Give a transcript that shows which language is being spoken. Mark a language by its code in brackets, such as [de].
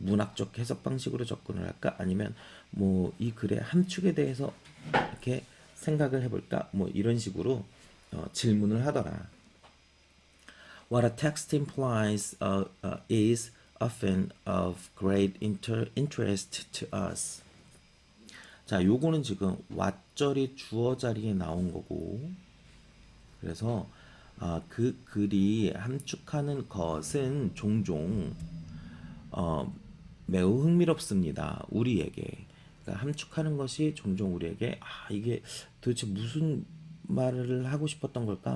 [ko] 문학적 해석 방식으로 접근을 할까? 아니면 뭐 이 글의 함축에 대해서 이렇게 생각을 해볼까? 뭐 이런 식으로 질문을 하더라. [en] What a text implies is often of great interest to us. [ko] 자, 요거는 지금 왓절이 주어 자리에 나온 거고, 그래서 그 글이 함축하는 것은 종종 매우 흥미롭습니다. 우리에게. 그러니까 함축하는 것이 종종 우리에게 이게 도대체 무슨 말을 하고 싶었던 걸까?